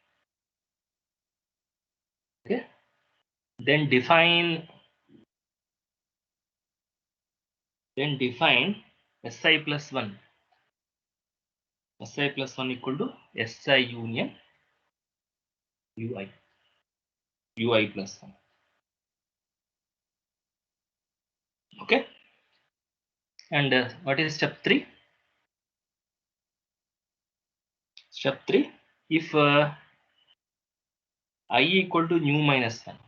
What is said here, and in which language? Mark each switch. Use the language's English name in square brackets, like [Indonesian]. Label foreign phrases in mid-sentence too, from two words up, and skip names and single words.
[English] Okay. Then define Si plus 1. Si plus 1 equal to Si union Ui. Ui plus 1. Okay. And what is step 3? Step 3. If I equal to nu minus 1.